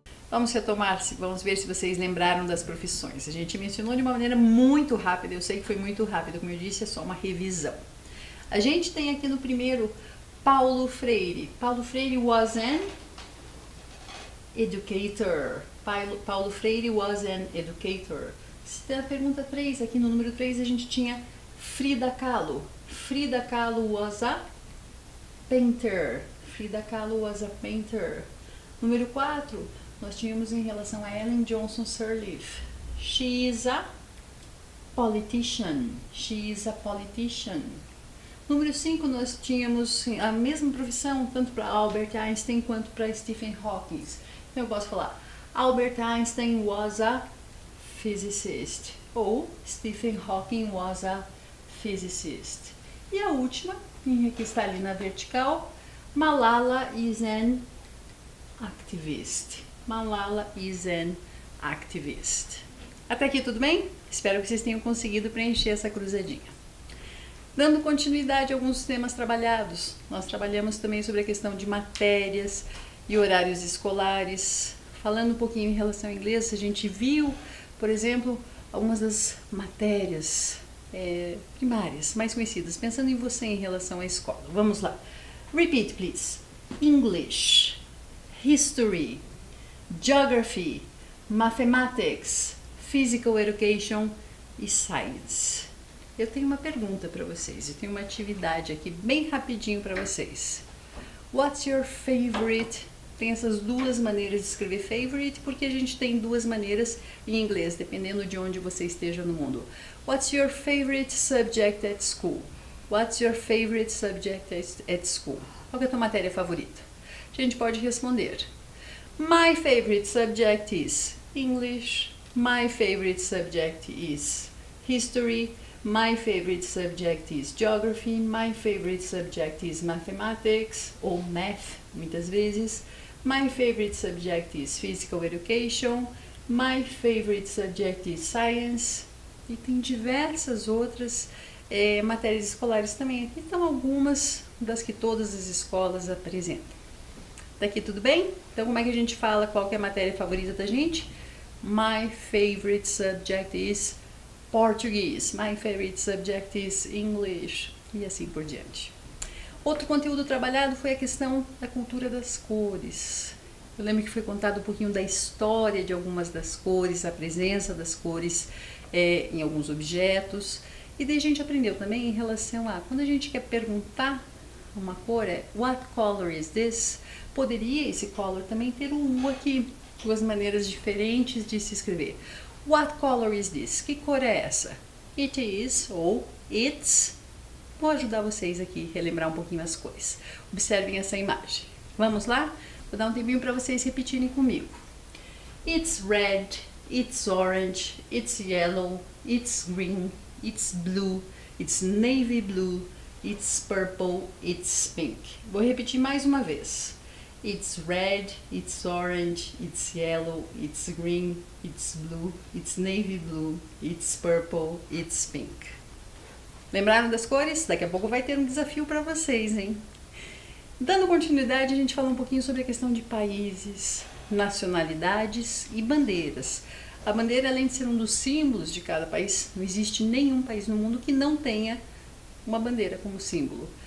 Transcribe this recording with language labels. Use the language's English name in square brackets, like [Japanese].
[Portuguese] Vamos retomar, vamos ver se vocês lembraram das profissões. A gente mencionou de uma maneira muito rápida, eu sei que foi muito rápido, como eu disse, é só uma revisão. A gente tem aqui no primeiro Paulo Freire. [English] Paulo Freire was an educator. Paulo Freire was an educator. [Portuguese] A pergunta 3, aqui no número 3 a gente tinha Frida Kahlo. [English] Frida Kahlo was a painter. Frida Kahlo was a painter. [Portuguese] Número 4, nós tínhamos em relação a Ellen Johnson Sirleaf. [English] She is a politician. She is a politician. [Portuguese] Número 5, nós tínhamos a mesma profissão, tanto para Albert Einstein quanto para Stephen Hawking. Então eu posso falar, [English] Albert Einstein was a physicist. Ou Stephen Hawking was a physicist. [Portuguese] E a última, que está ali na vertical, [English] Malala is an activist. Malala is an activist. [Portuguese] Até aqui tudo bem? Espero que vocês tenham conseguido preencher essa cruzadinha. Dando continuidade a alguns temas trabalhados, nós trabalhamos também sobre a questão de matérias e horários escolares. Falando um pouquinho em relação ao inglês, a gente viu, por exemplo, algumas das matérias primárias mais conhecidas. Pensando em você em relação à escola. Vamos lá. [English] Repeat, please. English, History, Geography, Mathematics, Physical Education e Science. [Portuguese] Eu tenho uma pergunta para vocês, eu tenho uma atividade aqui bem rapidinho para vocês. [English] What's your favorite? [Portuguese] Tem essas duas maneiras de escrever favorite, porque a gente tem duas maneiras em inglês, dependendo de onde você esteja no mundo. [English] What's your favorite subject at school? What's your favorite subject at school? [Portuguese] Qual é a tua matéria favorita? A gente pode responder. [English] My favorite subject is English. My favorite subject is History. My favorite subject is Geography. My favorite subject is Mathematics, [Portuguese] ou Math, muitas vezes. [English] My favorite subject is Physical Education. My favorite subject is Science. [Portuguese] E tem diversas outras matérias escolares também. Aqui estão algumas das que todas as escolas apresentam. Daqui tudo bem? Então como é que a gente fala qual que é a matéria favorita da gente? [English] My favorite subject is Português. My favorite subject is English. [Portuguese] E assim por diante. Outro conteúdo trabalhado foi a questão da cultura das cores. Eu lembro que foi contado um pouquinho da história de algumas das cores, a presença das cores em alguns objetos. E daí a gente aprendeu também em relação a, quando a gente quer perguntar uma cor, [English] what color is this? [Portuguese] Poderia esse color também ter um U aqui, duas maneiras diferentes de se escrever. [English] What color is this? [Portuguese] Que cor é essa? [English] It is ou it's. [Portuguese] Vou ajudar vocês aqui a relembrar um pouquinho as cores. Observem essa imagem. Vamos lá? Vou dar um tempinho para vocês repetirem comigo. [English] It's red, it's orange, it's yellow, it's green, it's blue, it's navy blue, it's purple, it's pink. [Portuguese] Vou repetir mais uma vez. [English] It's red, it's orange, it's yellow, it's green, it's blue, it's navy blue, it's purple, it's pink. [Portuguese] Lembraram das cores? Daqui a pouco vai ter um desafio para vocês, hein? Dando continuidade, a gente fala um pouquinho sobre a questão de países, nacionalidades e bandeiras. A bandeira, além de ser um dos símbolos de cada país, não existe nenhum país no mundo que não tenha uma bandeira como símbolo.